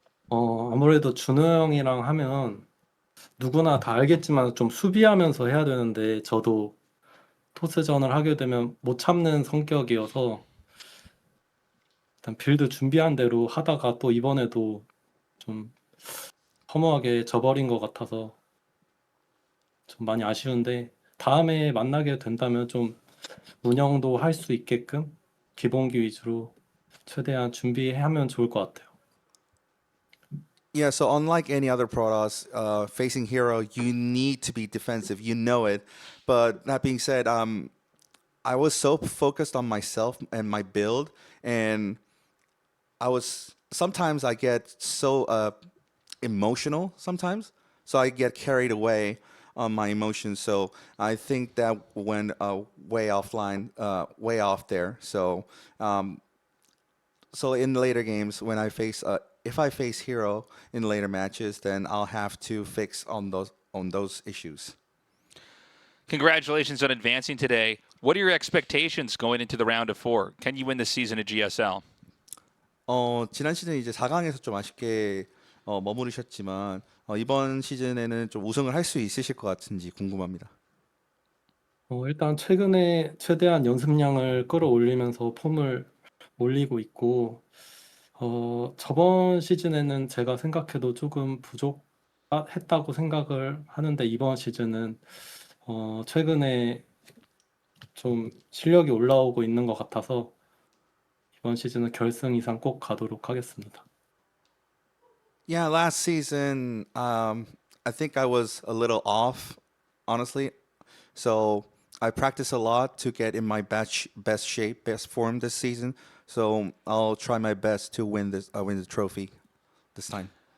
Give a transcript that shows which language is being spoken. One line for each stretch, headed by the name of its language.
Korean: 아무래도 준호 형이랑 하면 누구나 다 알겠지만 좀 수비하면서 해야 되는데 저도 토스전을 하게 되면 못 참는 성격이어서 일단 빌드 준비한 대로 하다가 또 이번에도 좀 허무하게 져버린 것 같아서 좀 많이 아쉬운데 다음에 만나게 된다면 좀 운영도 할 수 있게끔 기본기 위주로 최대한 준비하면 좋을 것 같아요.
English: Yeah, so unlike any other Protoss, facing Hero, you need to be defensive. You know it. But that being said, I was so focused on myself and my build, and sometimes I get so emotional sometimes, so I get carried away on my emotions. So I think that went way offline, way off there. So in later games, when I face if I face Hero in later matches, then I'll have to fix on those issues. Congratulations on advancing today. What are your expectations going into the round of 4? Can you win this season at GSL?
Korean: 지난 시즌 이제 4강에서 좀 아쉽게 머무르셨지만 이번 시즌에는 좀 우승을 할 수 있으실 것 같은지 궁금합니다. 일단 최근에 최대한 연습량을 끌어올리면서 폼을 올리고 있고 저번 시즌에는 제가 생각해도 조금 부족했다고 생각을 하는데 이번 시즌은 최근에 좀 실력이 올라오고 있는 것 같아서 이번 시즌은 결승 이상 꼭 가도록 하겠습니다.
English: Yeah, last season, I think I was a little off, honestly. So I practiced a lot to get in my best shape, best form this season. So I'll try my best to win the trophy this time.